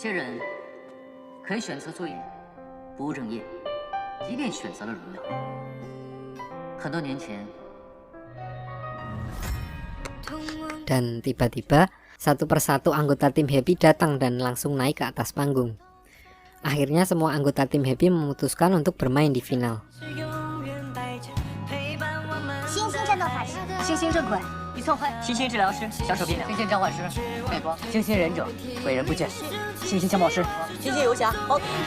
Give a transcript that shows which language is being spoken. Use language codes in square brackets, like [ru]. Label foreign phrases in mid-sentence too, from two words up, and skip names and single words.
[id] Dan tiba-tiba satu persatu anggota tim Happy datang dan langsung naik ke atas panggung. Akhirnya semua anggota tim Happy memutuskan untuk bermain di final. [zh] 一寸坏，星星治疗师小手变亮，星星召唤师背光，星星忍者鬼人不见，星星枪炮师，星星游侠，好。